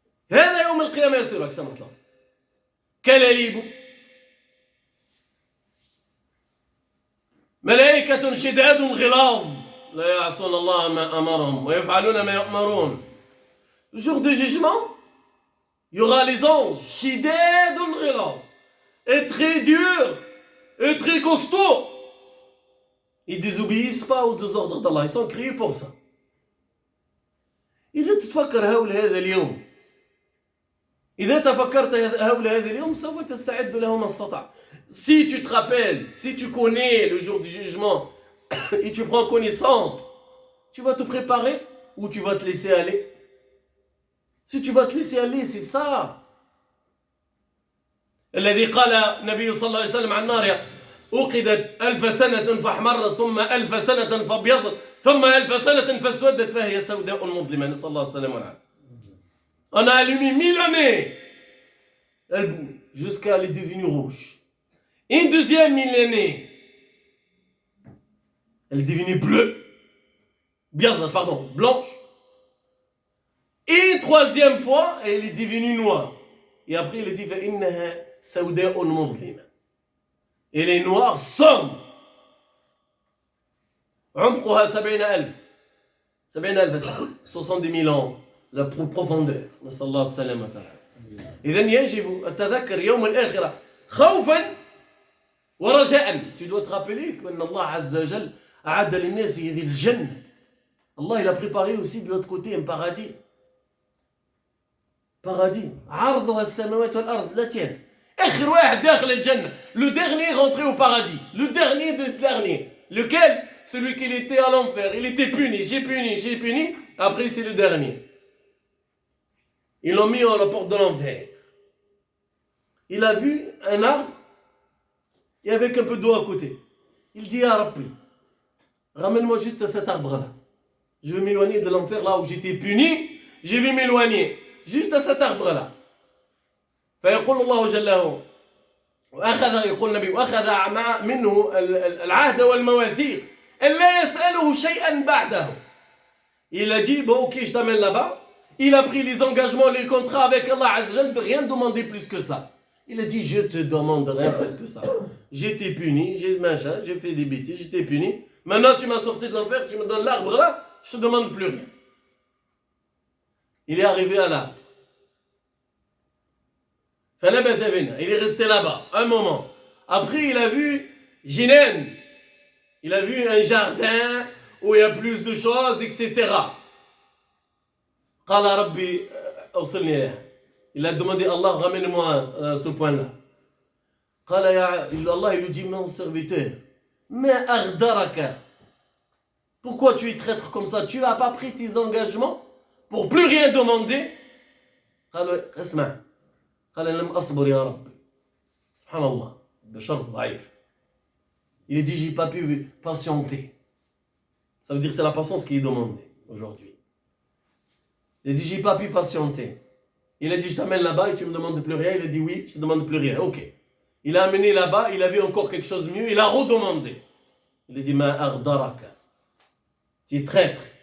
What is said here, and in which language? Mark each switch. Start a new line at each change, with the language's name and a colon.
Arabic: هذا يوم القيامة يصير لك سمعت الله. كلاليب ملائكة شداد غلاظ لا يعصون الله ما أمرهم ويفعلون ما يؤمرون.
French: Le jour du jugement, il y aura les anges
Arabic: شداد غلاظ
French: et très durs et très costauds. Ils ne désobéissent pas aux deux ordres d'Allah, ils sont créés pour ça.
Arabic: إذا تتفكر هول هذا اليوم إذا تفكرت هول هذا اليوم سوف تستعد له ما استطعت.
French: Si tu te rappelles, si tu connais le jour du jugement et tu prends connaissance, tu vas te préparer ou tu vas te laisser aller. Si tu vas te laisser aller, c'est ça.
Arabic: الذي قال النبي صلى الله عليه وسلم عن النار أوقدت 1000 سنة فاحمرت ثم 1000 سنة فابيضت ثم 1000 سنة فاسودت فهي سوداء مظلمة نسأل الله السلامة والعافية.
French: On a allumé 1000 années. Elle bouge jusqu'à elle est devenue rouge. Une deuxième millénaire, elle est devenue bleue. Blanche. Et une troisième fois, elle est devenue noire. Et après, il est dit
Arabic: فإنها سوداء مظلمة.
French: Elle est noire sombre.
Arabic: عمقها 70,000 سنة
French: 70,000 ans. La profondeur.
Arabic: نسأل الله السلامة والعافية. إذن يجب التذكر يوم الآخرة خوفا ورجاء.
French: Tu dois te rappeler qu'Allah Azza wa Jal
Arabic: أعد للناس هذه الجنة.
French: Allah il a préparé aussi de l'autre côté un paradis. Paradis.
Arabic: عرضها السماوات والأرض لا تين. آخر واحد داخل الجنة.
French: Le dernier rentré au paradis. Le dernier de dernier. Lequel? Celui qui était à l'enfer. Il était puni. J'ai puni. Après c'est le dernier. Ils l'ont mis à la porte de l'enfer. Il a vu un arbre et avec un peu d'eau à côté. Il dit à Rabbi, ramène-moi juste à cet arbre-là. Je vais m'éloigner de l'enfer là où j'étais puni. Je vais m'éloigner juste à cet arbre-là.
Arabic: فيقول الله جل وعلا يقول النبي وأخذ منه العهد والمواثيق ألا يسأله شيئا بعده.
French: Il a dit bon ok je t'amène là-bas. Il a pris les engagements, les contrats avec Allah Azza wa Jal de rien demander plus que ça. Il a dit je te demande rien plus que ça. J'ai été puni, j'ai fait des bêtises, j'étais puni. Maintenant tu m'as sorti de l'enfer, tu me donnes l'arbre là, je te demande plus rien. Il est arrivé à l'arbre. Il est resté là-bas un moment. Après il a vu Jinan. Il a vu un jardin où il y a plus de choses, etc.
Arabic: قال ربي أوصلني إليها.
French: Il a demandé Allah ramène-moi ce point-là.
Arabic: قال يا
French: Allah il lui dit mon serviteur
Arabic: ما أغدرك
French: Pourquoi tu es traître comme ça? Tu n'as pas pris tes engagements pour plus rien demander.
Arabic: اسمع قال لم أصبر يا ربي سبحان الله بشر ضعيف.
French: Il a dit j'ai pas pu patienter. Ça veut dire que c'est la patience qui est demandée aujourd'hui. Il a dit j'ai pas pu patienter. Il a dit je t'amène là-bas et tu me demandes plus rien. Il a dit oui, je te demande plus rien. Ok. Il a amené là-bas, il a vu encore quelque chose de mieux, il a redemandé. Il a dit
Arabic: ma ardaraka.
French: Tu es traître.